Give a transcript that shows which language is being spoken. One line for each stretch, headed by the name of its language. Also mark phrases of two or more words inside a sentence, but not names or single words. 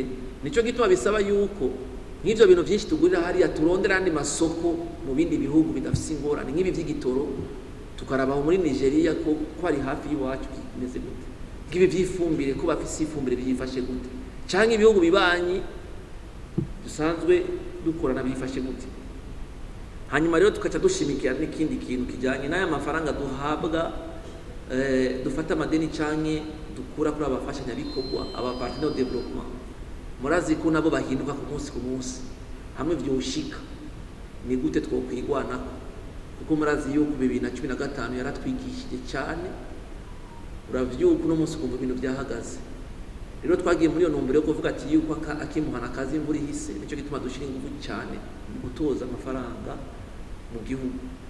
Rundi: Nico gituma bisaba yuko nk'ivyo bintu byinshi tugurira hariya turondera andi masoko mu bindi bihugu bidafise ingorane, nk'ibi vy'igitoro tukarabaho muri Nigeria ko ari hafi y'iwacu kimeze gute, nk'ibi vy'ifumbire ko bafise ifumbire byifashe gute, canke ibihugu bibanyi dusanzwe dukorana bifashe gute. Hanyuma rero tukaca dushimikira n'ikindi kintu kijanye n'aya mafaranga duhabwa, dufata amadeni canke dukura kuri abafashanya bikorwa, aba
French: partenaires de développement.
Rundi: Murazi ko nabo bahinduka ku munsi hamwe vyoshika ni gute twokwigwanako, kuko murazi yuko 2015 yaratwigishije cyane, uravyuko no munsi kumva ibintu byahagaze. Rero twagiye muri yo ntumbero yo kuvuga ati yuko akimuhana kazi imvura ihise, nicyo gituma dushira ingufu cyane mu gutoza amafaranga mu gihugu.